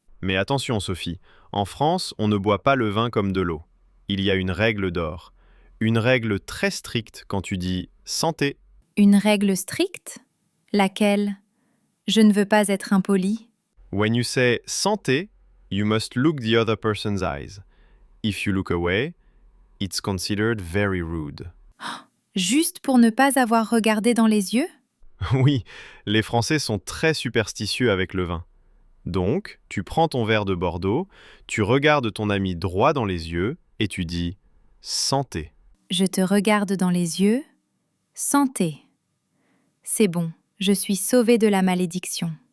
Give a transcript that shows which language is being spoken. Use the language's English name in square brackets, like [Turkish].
[French] Mais attention, Sophie, en France, on ne boit pas le vin comme de l'eau. Il y a une règle d'or. Une règle très stricte quand tu dis « santé ». Une règle stricte? Laquelle? Je ne veux pas être impoli. [English] When you say « santé », you must look the other person's eyes. If you look away, it's considered very rude. [French] Juste pour ne pas avoir regardé dans les yeux? Oui, les Français sont très superstitieux avec le vin. Donc, tu prends ton verre de Bordeaux, tu regardes ton ami droit dans les yeux et tu dis « santé ». Je te regarde dans les yeux. Santé. C'est bon, je suis sauvée de la malédiction.